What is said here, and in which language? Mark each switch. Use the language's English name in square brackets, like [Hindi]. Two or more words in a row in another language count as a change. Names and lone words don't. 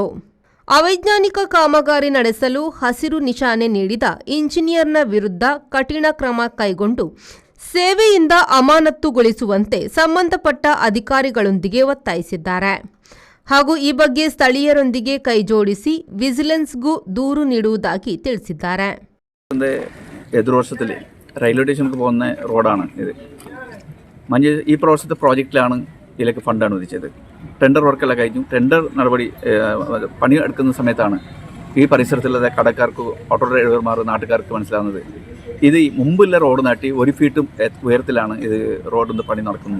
[Kannada] ಅವೈಜ್ಞಾನಿಕ ಕಾಮಗಾರಿ ನಡೆಸಲು ಹಸಿರು ನಿಶಾನೆ ನೀಡಿದ ಇಂಜಿನಿಯರ್ನ ವಿರುದ್ಧ ಕಠಿಣ ಕ್ರಮ ಕೈಗೊಂಡು ಸೇವೆಯಿಂದ ಅಮಾನತುಗೊಳಿಸುವಂತೆ ಸಂಬಂಧಪಟ್ಟ ಅಧಿಕಾರಿಗಳೊಂದಿಗೆ ಒತ್ತಾಯಿಸಿದ್ದಾರೆ. ಹಾಗೂ ಈ ಬಗ್ಗೆ ಸ್ಥಳೀಯರೊಂದಿಗೆ ಕೈಜೋಡಿಸಿ ವಿಜಿಲೆನ್ಸ್ಗೂ ದೂರು ನೀಡುವುದಾಗಿ ತಿಳಿಸಿದ್ದಾರೆ. [Malayalam] റെയിൽവേ സ്റ്റേഷനിലേക്ക് പോകുന്ന റോഡാണ് ഇത്. ഈ പ്രാവശ്യത്തെ പ്രോജക്റ്റിലാണ് ഇതിലേക്ക് ഫണ്ട് അനുവദിച്ചത്. ടെൻഡർ വർക്കെല്ലാം കഴിഞ്ഞു. ടെൻഡർ നടപടി പണി എടുക്കുന്ന സമയത്താണ് ഈ പരിസരത്തുള്ള കടക്കാർക്ക്, ഓട്ടോ ഡ്രൈവർമാർ, നാട്ടുകാർക്ക് മനസ്സിലാവുന്നത് ഇത് മുമ്പുള്ള റോഡ് നാട്ടി 1 ഫീറ്റും ഉയരത്തിലാണ് ഇത് റോഡിൻ്റെ പണി നടക്കുന്നത്.